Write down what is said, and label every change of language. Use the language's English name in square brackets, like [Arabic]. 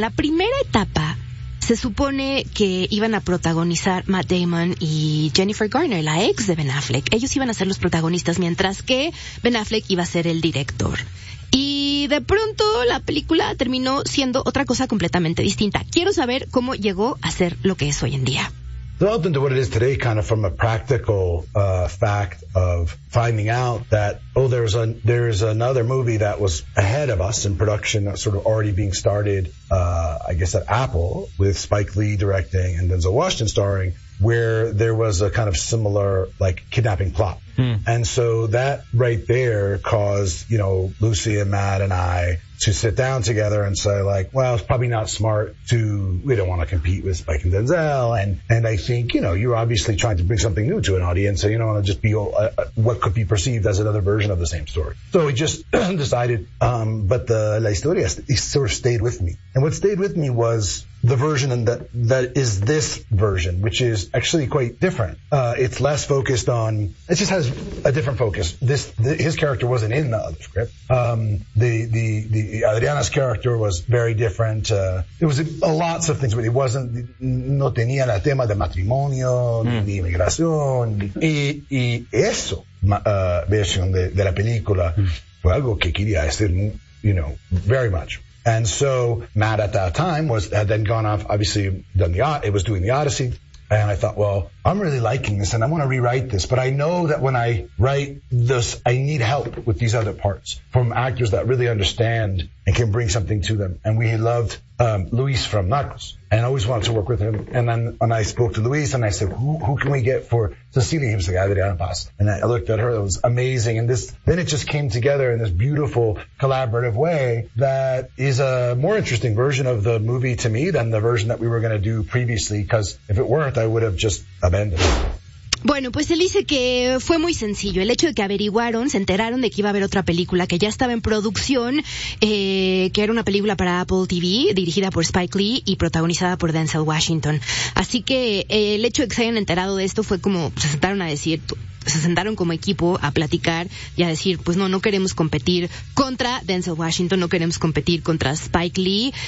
[Spanish] En la primera etapa se supone que iban a protagonizar Matt Damon y Jennifer Garner, la ex de Ben Affleck. Ellos iban a ser los protagonistas mientras que Ben Affleck iba a ser el director. Y de pronto la película terminó siendo otra cosa completamente distinta. Quiero saber cómo llegó a ser lo que es hoy en día. [English] Developed into what it is today, kind of from a practical fact of finding out that there is another movie that was ahead of us in production, sort of already being started, I guess at Apple, with Spike Lee directing and Denzel Washington starring, where there was a kind of similar like kidnapping plot. And so that right there caused, you know, Lucy and Matt and I to sit down together and say, like, well, it's probably not smart to, we don't want to compete with Spike and Denzel. And I think, you know, you're obviously trying to bring something new to an audience. So you don't want to just be what could be perceived as another version of the same story. So we just decided, but the La Historia sort of stayed with me. And what stayed with me was the version that is this version, which is actually quite different. It's less focused on, it just has a different focus. His character wasn't in the other script. The Adriana's character was very different. It was lots of things, but it wasn't, no tenía el tema de matrimonio, ni inmigración. [Spanish] Y eso, versión de la película, fue algo que quería hacer, you know, very much. [English] And so Matt at that time had then gone off, obviously doing the Odyssey. And I thought, well, I'm really liking this and I want to rewrite this. But I know that when I write this, I need help with these other parts from actors that really understand and can bring something to them. And we loved Luis from Knuckles and always wanted to work with him. And then when I spoke to Luis and I said, who can we get for Cecilia? He was the guy that Adriana Paz. And I looked at her. It was amazing. And then it just came together in this beautiful collaborative way that is a more interesting version of the movie to me than the version that we were going to do previously. Because if it weren't, I would have just abandoned it. [Spanish] Bueno, pues él dice que fue muy sencillo. El hecho de que averiguaron, se enteraron de que iba a haber otra película que ya estaba en producción, que era una película para Apple TV, dirigida por Spike Lee y protagonizada por Denzel Washington. Así que el hecho de que se hayan enterado de esto fue como, se sentaron a decir, se sentaron como equipo a platicar y a decir, pues no queremos competir contra Denzel Washington, no queremos competir contra Spike Lee.